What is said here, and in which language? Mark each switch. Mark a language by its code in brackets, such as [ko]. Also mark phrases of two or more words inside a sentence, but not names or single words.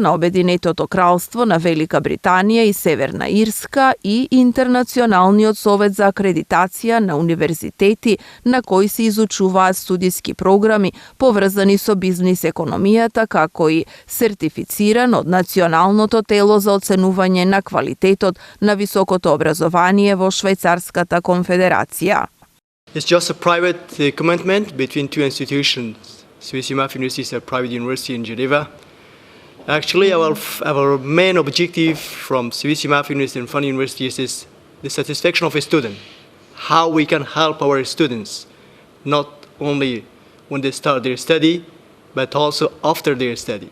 [mk] на Обединетото кралство на Велика Британија и Северна Ирска, и Интернационалниот совет за акредитација на универзитети на кои се изучуваат студиски програми поврзани со бизнис економијата, како и сертифициран од Националното тело за оценување на квалитетот на високото образование во Швајцарската конфедерација. [en] It's just a private commitment between two institutions. Swiss UMEF University is a private university in Geneva. Actually, our main objective from Swiss UMEF University and FON University is the satisfaction of a student. How we can help our students, not only when they start their study, but also after their study.